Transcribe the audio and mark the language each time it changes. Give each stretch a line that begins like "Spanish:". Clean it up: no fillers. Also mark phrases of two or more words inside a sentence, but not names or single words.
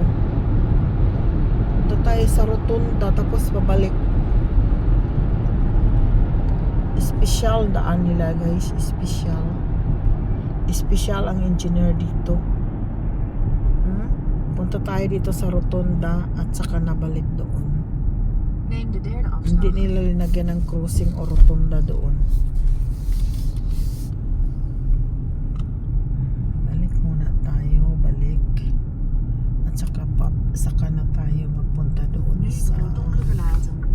Filipino: Punta tayo sa rotunda tapos babalik. Special daan nila guys, special. Special ang engineer dito. Punta tayo dito sa rotunda at saka nabalik doon.
Dutch: Neem de derde afslag.
Filipino: Hindi nila linagyan ng crossing o rotunda doon. Balik muna tayo, balik. At saka na tayo magpunta doon
Dutch: Nu
Filipino: sa...
Dutch: de rotonde verlaten.